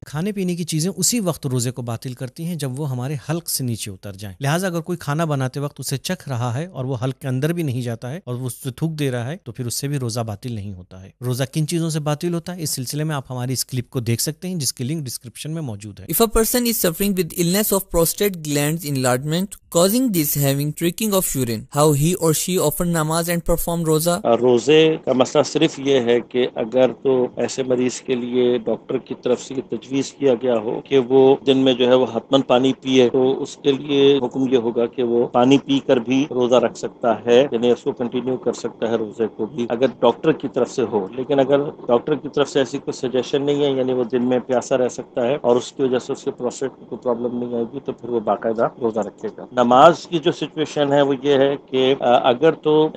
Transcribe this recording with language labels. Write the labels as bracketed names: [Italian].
[Urdu] کھانے پینے کی چیزیں اسی وقت روزے کو باطل کرتی ہیں جب وہ ہمارے حلق سے نیچے اتر جائیں، لہٰذا اگر کوئی کھانا بناتے وقت اسے چکھ رہا ہے اور وہ حلق کے اندر بھی نہیں جاتا ہے اور وہ اس سے تھوک دے رہا ہے تو پھر اس سے بھی روزہ باطل نہیں ہوتا ہے۔ روزہ کن چیزوں سے باطل ہوتا ہے، اس سلسلے میں آپ ہماری اس کلپ کو دیکھ سکتے ہیں جس کی لنک ڈسکرپشن میں موجود ہے۔ [English] If a person is suffering with illness of prostate glands enlargement causing this having tricking of urine, how he or she offer namaz and perform roza? [Urdu] روزے کا مسئلہ صرف یہ ہے کہ اگر تو ایسے مریض کے لیے ڈاکٹر کی طرف سے تجویز کیا گیا ہو کہ وہ دن میں جو ہے وہ حتماً پانی پیے تو اس کے لیے حکم یہ ہوگا کہ وہ پانی پی کر بھی روزہ رکھ سکتا ہے، یعنی اس کو کنٹینیو کر سکتا ہے روزے کو بھی اگر ڈاکٹر کی طرف سے ہو۔ لیکن اگر ڈاکٹر کی طرف سے ایسی کوئی سجیشن نہیں ہے، یعنی وہ دن میں پیاسا رہ سکتا ہے اور اس کی وجہ سے اس کے پروسٹیٹ کو کوئی پرابلم نہیں آئے گی تو پھر وہ باقاعدہ روزہ رکھے گا۔ نماز کی جو سچویشن ہے وہ یہ ہے کہ اگر تو